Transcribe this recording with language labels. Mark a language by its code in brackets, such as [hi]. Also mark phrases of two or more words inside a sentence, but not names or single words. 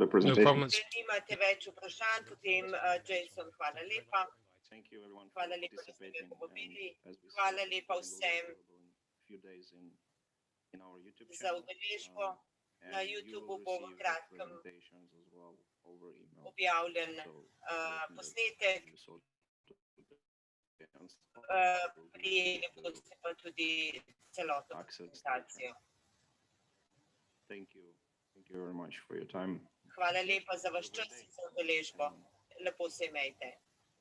[en] No presentation. problem. [sl] Če nimate več vprašanj, potem Jason, hvala lepa. [en] Thank you everyone [sl] Hvala [en] for [sl] lepa, da ste me [en] participating. [sl] povabili. [en] And as we [sl] Hvala [en] said, [sl] lepa [en] it will be [sl] vsem [en] available in a few days in our YouTube [sl] za [en] channel. [sl] udeležbo. Na [en] And you [sl] YouTubeu [en] will [sl] bo v [en] receive the [sl] kratkem [en] presentations as well over email. [sl] objavljen [en] So, [sl] posnetek. Prijeli boste pa tudi celotno prezentacijo. [en] Thank you very much for your time. [sl] Hvala lepa za vaš čas in za udeležbo. Lepo se imejte.